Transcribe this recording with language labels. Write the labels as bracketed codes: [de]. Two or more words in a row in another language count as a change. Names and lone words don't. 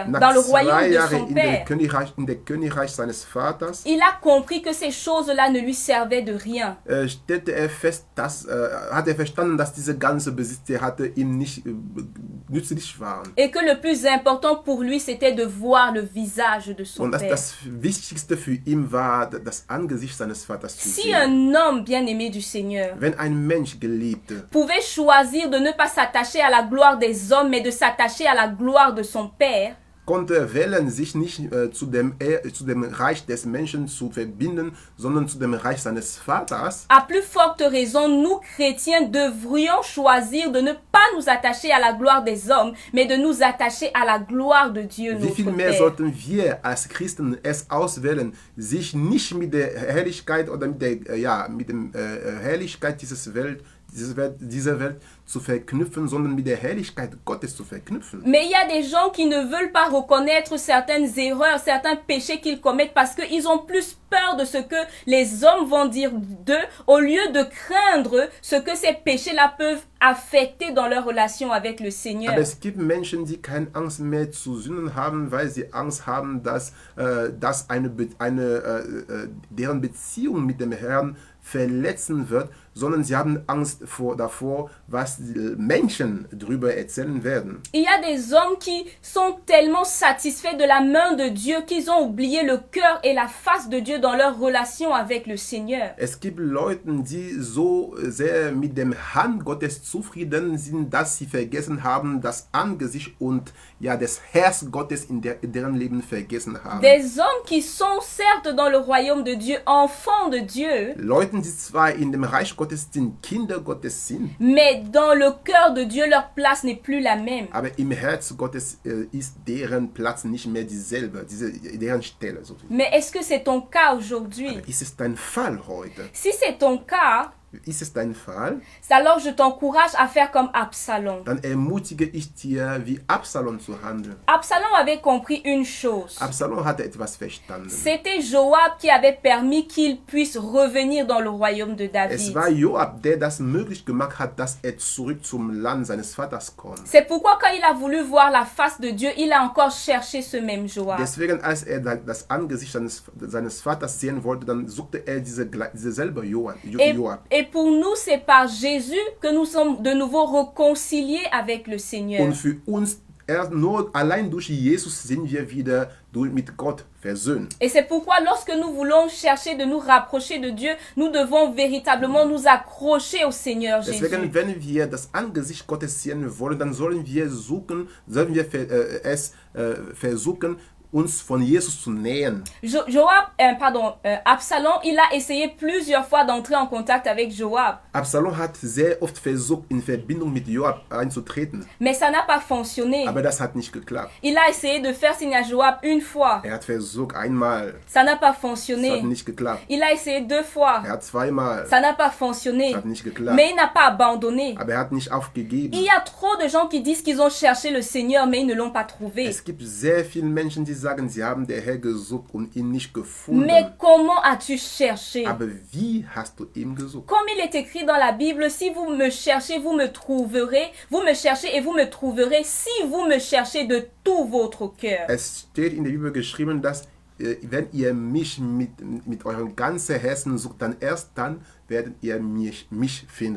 [de] nach [fr] dans le 2 royaume de [de] Jahren [fr] son [de] in [fr] père, [de] der Königreich seines Vaters, [fr] il a compris que ces choses-là ne lui servaient de rien. [de] stellte er fest, hat er verstanden, dass diese ganze Besitz, die er hatte, ihm nicht nützlich waren. [fr] Et que le plus important pour lui, c'était de voir le visage de son [de] Und dass [fr] père. [de] das Wichtigste für ihn war, das Angesicht seines Vaters zu [fr] Si [de] sehen. [fr] un homme bien-aimé du Seigneur [de] Wenn ein Mensch Geliebte [fr] pouvait choisir de ne pas s'attacher à la gloire des hommes, mais de s'attacher à la gloire de son père, [de] konnte wählen, sich nicht zu dem Reich des Menschen zu verbinden, sondern zu dem Reich seines Vaters, [fr] à plus forte raison, nous chrétiens devrions choisir de ne pas nous attacher à la gloire des hommes, mais de nous attacher à la gloire de Dieu, [de] wie viel [fr] notre [de] mehr [fr] Père. [de] sollten wir als Christen es auswählen, sich nicht mit der Herrlichkeit oder mit der Herrlichkeit dieser Welt zu verknüpfen, sondern mit der Herrlichkeit Gottes zu verknüpfen. [fr] Mais il y a des gens qui ne veulent pas reconnaître certaines erreurs, certains péchés qu'ils commettent parce qu'ils ont plus peur de ce que les hommes vont dire d'eux au lieu de craindre ce que ces péchés-là peuvent affecter dans leur relation avec le Seigneur. [de] Aber es gibt Menschen, die keine Angst mehr zu sünden haben, weil sie Angst haben, dass deren Beziehung mit dem Herrn verletzen wird, sondern sie haben Angst davor, was die Menschen darüber erzählen werden. [fr] Il y a des hommes qui sont tellement satisfaits de la main de Dieu qu'ils ont oublié le cœur et la face de Dieu dans leur relation avec le Seigneur. [de] Es gibt Leute, die so sehr mit dem Hand Gottes zufrieden sind, dass sie vergessen haben, das Angesicht und das Herz Gottes in deren Leben vergessen haben. [fr] Des hommes qui sont certes dans le royaume de Dieu, enfants de Dieu, [de] Leute, die zwar in dem Reich Gottes sind, Kinder Gottes sind, [fr] mais dans le cœur de Dieu, leur place n'est plus la même. [de] aber im Herz Gottes ist deren Platz nicht mehr dieselbe, deren Stelle. Sozusagen. [fr] Mais est-ce que c'est ton cas aujourd'hui? [de] Aber ist es dein Fall heute? [fr] Si c'est ton cas, [de] Ist es dein Fall? [fr] alors je t'encourage à faire comme Absalom. [de] Dann ermutige ich dir, wie Absalom zu handeln. [fr] Absalom avait compris une chose. [de] Absalom hatte etwas verstanden. [fr] C'était Joab qui avait permis qu'il puisse revenir dans le royaume de [de] Es [fr] David. [de] war Joab, der das möglich gemacht hat, dass er zurück zum Land seines Vaters kommt. [fr] C'est pourquoi quand il a voulu voir la face de Dieu, il a encore cherché ce même Joab. [de] Deswegen, als er das Angesicht seines Vaters sehen wollte, dann suchte er selber Joab. [fr] Et pour nous, c'est par Jésus que nous sommes de nouveau réconciliés avec le Seigneur. [de] Und für uns, nur allein durch Jesus sind wir wieder mit Gott versöhnt. [fr] Et c'est pourquoi lorsque nous voulons chercher de nous rapprocher de Dieu, nous devons véritablement nous accrocher au Seigneur Jésus. [de] Deswegen, wenn wir das Angesicht Gottes sehen wollen, dann sollen wir versuchen, uns von Jesus zu nähern. [fr] Absalom, il a essayé plusieurs fois d'entrer en contact avec Joab. [de] Absalom hat sehr oft versucht, in Verbindung mit Joab einzutreten. [fr] Mais ça n'a pas fonctionné. [de] Aber das hat nicht geklappt. [fr] Il a essayé de faire signe à Joab une fois. [de] Er hat versucht einmal. [fr] Ça n'a pas [de] Das [fr] fonctionné. [de] hat nicht geklappt. [fr] Il a essayé 2 fois. [de] Er hat zweimal. [fr] Ça n'a pas fonctionné. [de] Das hat nicht geklappt. [fr] Mais il n'a pas abandonné. [de] Aber er hat nicht aufgegeben. [fr] Il y a trop de gens qui disent qu'ils ont cherché le Seigneur, mais ils ne l'ont pas trouvé. [de] Es gibt sehr viele Menschen, die sagen, sie haben den Herrn gesucht und ihn nicht gefunden. [fr] Mais comment as-tu cherché? [de] Aber wie hast du ihn gesucht? [fr] Comme il est écrit dans la Bible, si vous me cherchez, vous me trouverez. Vous me cherchez et vous me trouverez si vous me cherchez de tout votre cœur. [de] Es steht in der Bibel geschrieben, dass wenn ihr mich mit eurem ganzen Herzen sucht, dann erst dann werdet ihr mich finden.